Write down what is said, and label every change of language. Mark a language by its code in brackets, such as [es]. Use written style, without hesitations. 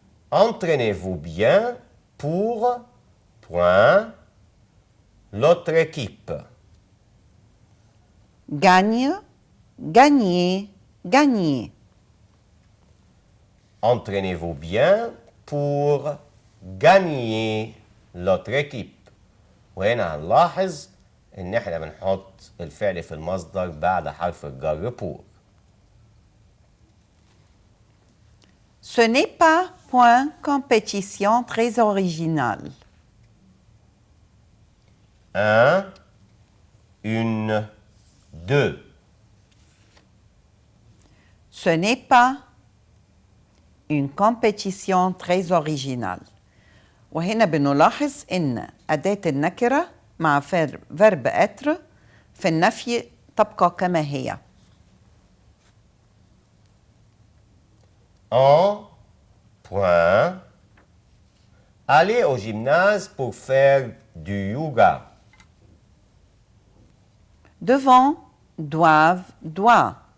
[fr] Entraînez-vous bien pour, point, l'autre équipe. Gagne, gagner, gagner. Entraînez-vous bien pour gagner l'autre équipe. [ar] وهنا هنلاحظ ان احنا بنحط الفعل في المصدر بعد حرف الجر pour. [fr] Ce n'est pas point compétition très originale. Un, une, deux. Ce n'est pas une compétition très originale. [ar] وهنا بنلاحظ إن أداة النكرة مع verb être في النفي تبقى كما هي. [fr] En, point, aller au gymnase pour faire du yoga. Devant, doivent, doit.